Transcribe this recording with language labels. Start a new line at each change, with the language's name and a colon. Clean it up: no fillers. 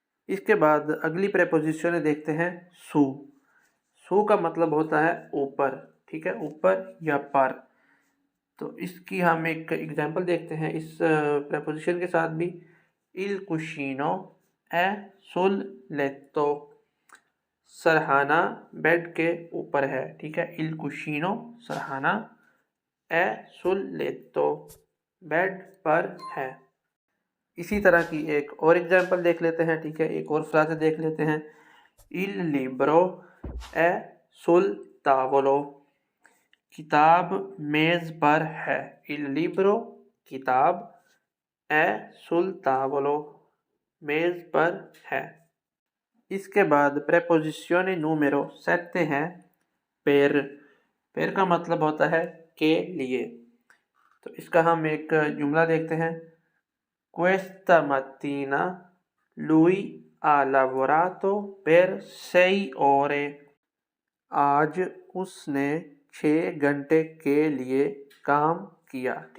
Hindi: इसके बाद अगली प्रेपोजिशन देखते हैं सू। सू का मतलब होता है ऊपर, ठीक है, ऊपर या पर। तो इसकी हम एक एग्जांपल देखते हैं इस प्रेपोजिशन के साथ भी।
Italian: il cuscino è sul letto,
Hindi: सरहाना bed के ऊपर है, ठीक है।
Italian: il cuscino,
Hindi: सरहाना,
Italian: è sul letto,
Hindi: bed पर है। इसी तरह की एक और एग्जांपल देख लेते हैं, ठीक है, एक और फ्राज़ देख लेते हैं।
Italian: il libro è sul tavolo,
Hindi: किताब मेज़ पर है।
Italian: il libro,
Hindi: किताब,
Italian: è sul tavolo,
Hindi: मेज़ पर है। इसके बाद प्रेपोजिशने नूमेरो 7 है per। per का मतलब होता है के लिए। तो इसका हम एक जुमला देखते हैं।
Italian: Questa mattina lui ha lavorato per 6 ore,
Hindi: आज उसने 6 घंटे के लिए काम किया।